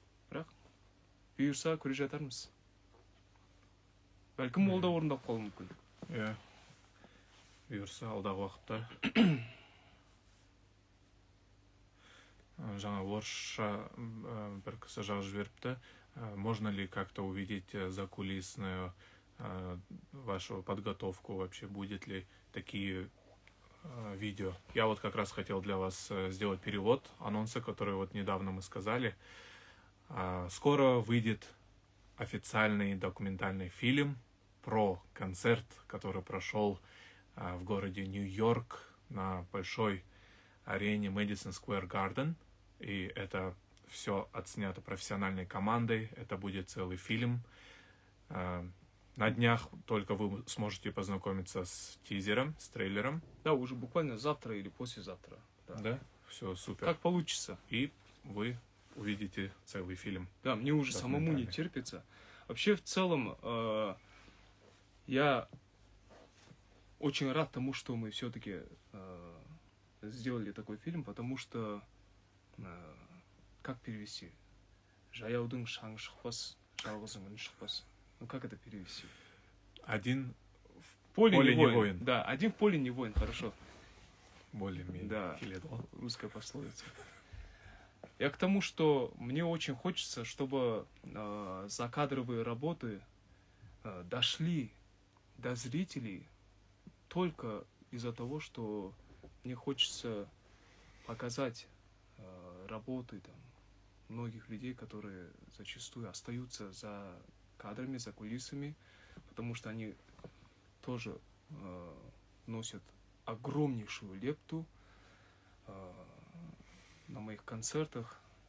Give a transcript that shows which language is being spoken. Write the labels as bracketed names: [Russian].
[Kazakh] Бірақ бұйырса көре жатармыз. Бәлкім ол да орындап қалуы мүмкін. Бұйырса алдағы уақытта. Жаңа орысша бір кісі жазып жіберіпті. [Russian] Можно ли как-то увидеть закулисную вашу подготовку, вообще будет ли такие видео? Я вот как раз хотел для вас сделать перевод анонса, который вот недавно мы сказали. Скоро выйдет официальный документальный фильм про концерт, который прошел в городе Нью-Йорк на большой арене Madison Square Garden. И это все отснято профессиональной командой. Это будет целый фильм. На днях только вы сможете познакомиться с тизером, с трейлером. Да, уже буквально завтра или послезавтра. Да? Все, супер. Как получится. И вы увидите целый фильм. Да, мне уже самому не терпится. Вообще, в целом, я очень рад тому, что мы все-таки сделали такой фильм, потому что, как перевести? [Kazakh] Жаяудың шаңы шықпас, жалғыздың үні шықпас. [Russian] Ну, как это перевести? Один в поле не воин. Да, один в поле не воин, хорошо. Более-менее. Да, русская пословица. Я к тому, что мне очень хочется, чтобы закадровые работы дошли до зрителей только из-за того, что мне хочется показать работы там многих людей, которые зачастую остаются за кадрами, за кулисами, потому что они тоже носят огромнейшую лепту на моих концертах.